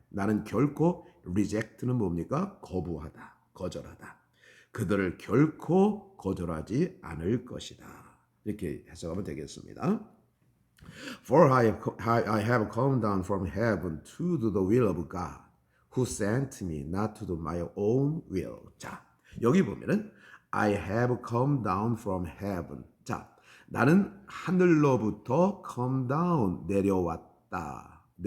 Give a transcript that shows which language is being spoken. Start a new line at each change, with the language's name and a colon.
Korean: 나는 결코 reject는 뭡니까? 거부하다, 거절하다. 그들을 결코 거절하지 않을 것이다. 이렇게 해석하면 되겠습니다.
English: For I have come down from heaven to do the will of God, who sent me, not to do my own will.
Korean: 자, 여기 보면은
English: I have come down from heaven.
Korean: 자, 나는 하늘로부터
English: come down
Korean: 내려왔다.